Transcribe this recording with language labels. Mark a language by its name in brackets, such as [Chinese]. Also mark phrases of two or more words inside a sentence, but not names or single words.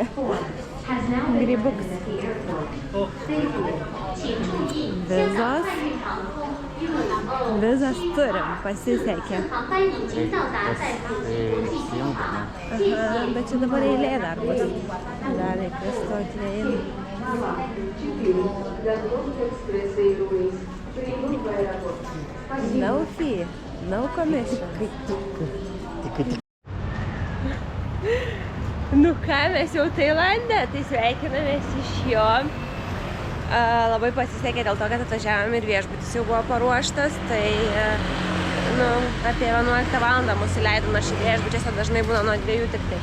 [Lithuanian] Grybuks. Vizas turim, pasisekė. Aha, bet čia dabar eilė dar bus. Dar reikia stoti eilę. [English] No fee, no commission. [Lithuanian] Nu ką, mes jau Tailande, tai sveikinamės iš jo. Labai pasisekė dėl to, kad atvažiavom ir viešbutis jau buvo paruoštas, tai apie 11 valandą mus įleido, nors viešbučiuose dažnai būna nuo 2 tik tai.